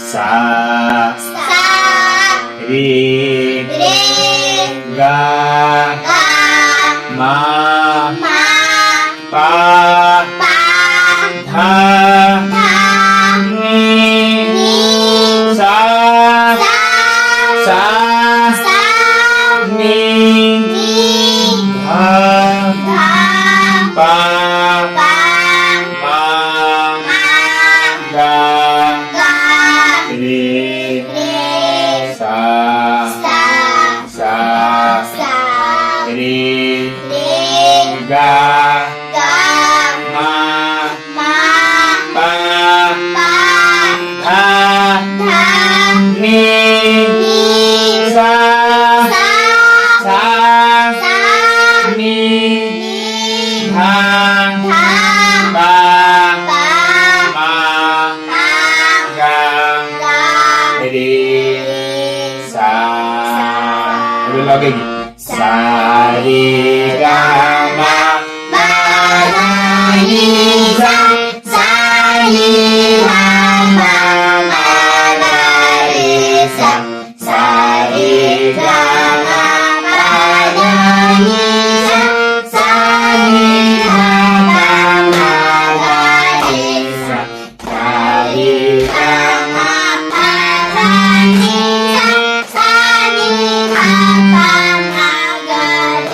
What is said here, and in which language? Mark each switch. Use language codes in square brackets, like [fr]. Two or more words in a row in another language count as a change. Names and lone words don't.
[id] sa sa ri re ga ga ma ma pa pa tha tha ni ni sa sa sa sa ni ni tha tha pa pa ma ma ga ga ri re sa sa sa sa ri re ga ga ma ma pa pa tha tha ni ni sa sa sa sa ni ni tha tha pa pa ma pa ga ga ri sa ulang lagi sa ri ga ma ba da ni sa sa ni ha ma ma da re sa sa ri ga ma ba da ni sa sa ni ha ma ma da re sa sa ri ga ma ba da ni sa sa ni ha ma ma da re